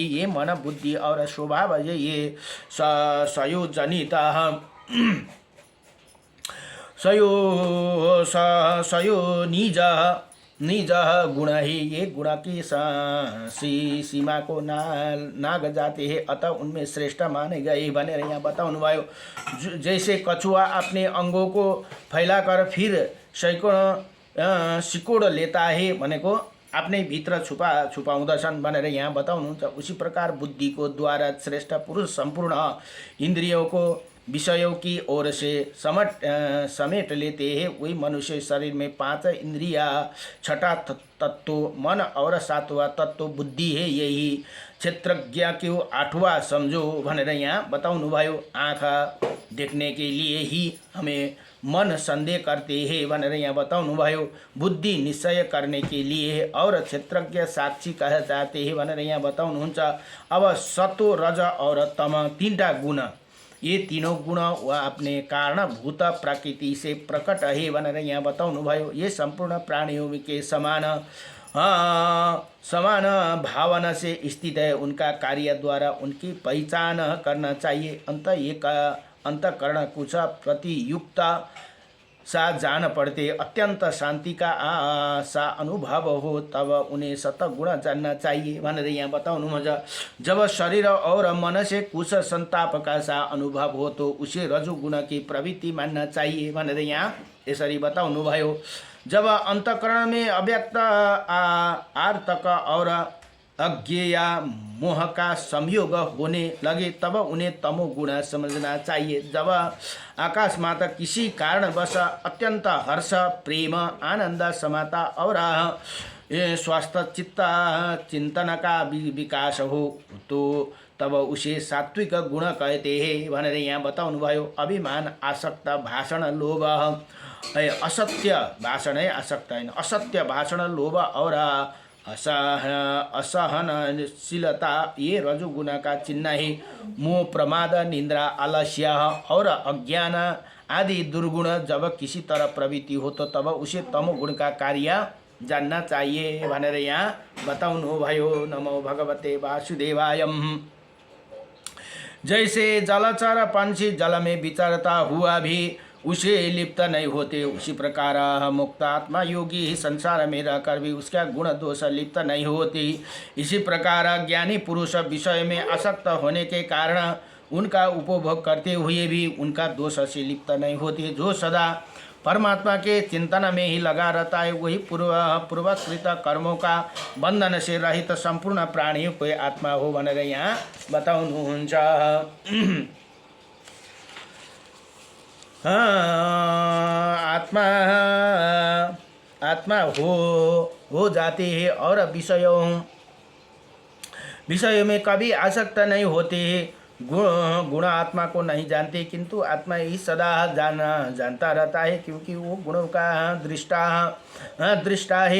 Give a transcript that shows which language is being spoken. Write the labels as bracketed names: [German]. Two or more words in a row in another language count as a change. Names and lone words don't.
[Hindi] ये मन, बुद्धि और स्वभाव ये संयोजनित निज गुण ही। ये गुण की सीमा को नाग जाते हैं, अतः उनमें श्रेष्ठ माने गए [Nepali] भनेर यहाँ बताउनु भयो। [Hindi] जैसे कछुआ अपने अंगों को फैलाकर फिर सैकड़ों सिकोड़ लेता है [Nepali] भनेको आफ्नै भित्र छुपाउँदछन् भनेर यहाँ बताउनुहुन्छ। [Hindi] उसी प्रकार बुद्धि को द्वारा श्रेष्ठ पुरुष संपूर्ण इंद्रियों को विषयों की ओर से समेट लेते हैं। वही मनुष्य शरीर में 5 इंद्रिया, 6ठा तत्व मन और 7वां तत्व बुद्धि है। यही क्षेत्रज्ञ को 8वां समझो [Nepali] भनेर यहाँ बताउनु भयो। [Hindi] आँखा देखने के लिए ही हमें मन संदेह करते हैं [Nepali] भनेर यहाँ बताउनुभयो। [Hindi] बुद्धि निश्चय करने के लिए और क्षेत्रज्ञ साक्षी कह जाते हैं [Nepali] भनेर यहाँ बताउनुहुन्छ। [Hindi] अब सतो रज और तम तीनटा गुण, ये तीनों गुण वह अपने कारणभूत प्रकृति से प्रकट है [Nepali] भनेर यहाँ बताउनुभयो। [Hindi] ये संपूर्ण प्राणियों के समान भावना से स्थित है। उनका कार्य द्वारा उनकी पहचान करना चाहिए। अंतकरण कुछ प्रतियुक्त सा जान पड़ते अत्यंत शांति का सा अनुभव हो तब उन्हें सतगुण जानना चाहिए [Nepali] भनेर यहाँ बताउनुहुन्छ। [Hindi] जब शरीर और मन से कुछ संताप का सा अनुभव हो तो उसे रजुगुण की प्रवृत्ति मानना चाहिए [Nepali] भनेर यहाँ यसरी बताउनुभयो। [Hindi] जब अंतकरण में अव्यक्त आर्तक और अज्ञेय मोह का संयोग होने लगे तब उन्हें तमोगुण समझना चाहिए। जब अकस्मात किसी कारणवश अत्यंत हर्ष, प्रेम, आनंद, समता और स्वस्थ चित्त चिंतन का विकास हो तो तब उसे सात्विक गुण कहते हैं [Nepali] भनेर यहाँ बताउनुभयो। [Hindi] अभिमान, आसक्त भाषण, लोभ, असत्य भाषण है आसक्त हैन, असत्य भाषण, लोभ और असहनशीलता ये रजुगुण का चिन्ह है। मोह, प्रमाद, निंद्रा, आलस्य और अज्ञान आदि दुर्गुण जब किसी तरह प्रवृत्ति हो तो तब उसे तमोगुण का कार्य जानना चाहिए [Nepali] भनेर यहाँ बताउनुभयो। [Sanskrit] नमो भगवते वासुदेवाय। [Hindi] जैसे जलचर पंछी जल में विचरता हुआ भी उसे लिप्त नहीं होते, उसी प्रकार मुक्त आत्मा योगी संसार में रहकर भी उसका गुण दोष लिप्त नहीं होती। इसी प्रकार ज्ञानी पुरुष विषय में आसक्त होने के कारण उनका उपभोग करते हुए भी उनका दोष से लिप्त नहीं होती। जो सदा परमात्मा के चिंतन में ही लगा रहता है वही पूर्वकृत कर्मों का बंधन से रहित संपूर्ण प्राणियों को आत्मा हो [Nepali] भनेर यहाँ बताउनुहुन्छ। [Hindi] आत्मा हो जाते हैं और विषयों में कभी आसक्त नहीं होते। गुण आत्मा को नहीं जानते किंतु आत्मा ही सदा जानता रहता है क्योंकि वो गुणों का दृष्टा है।